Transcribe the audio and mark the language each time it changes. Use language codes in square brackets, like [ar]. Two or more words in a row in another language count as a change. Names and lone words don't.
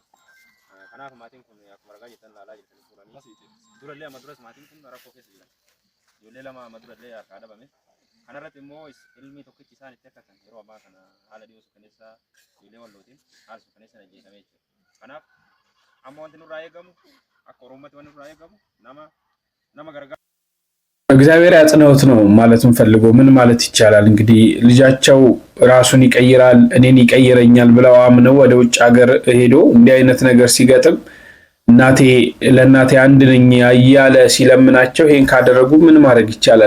[om] Kanaaf maatiin kun akkuma argaa jirtan ilaalaa jirtan suuranii durallee amma duras maatiin kun rakkoo keessa jiran. Ijoollee lama amma durallee harkaa dhabame. Kanarratti immoo ilmi tokkichi isaan itti akkatan yeroo ammaa kana haala dhiyoo suukaneessaa ijoollee wallootiin haala suukaneessaan ajjeefamee jira. Kanaaf amma wanti nurraa eegamu akka Oromootti wanti nurraa eegamu nama gargaara. [am] እግዚአብሔር ያጽናውት ነው ማለት እንፈልገው። ምን ማለት ይቻላል እንግዲህ ልጃቸው ራሱን ይቀይራል እኔን ይቀይረኛል ብለው አምነው ወደ ውጭ ሀገር ሄዶ እንዲህ አይነት ነገር ሲገጥም እናቴ ለእናቴ አንድ ነኝ ያያለ ሲለምናቸው ይሄን ካደረጉ ምን ማድረግ ይቻላል?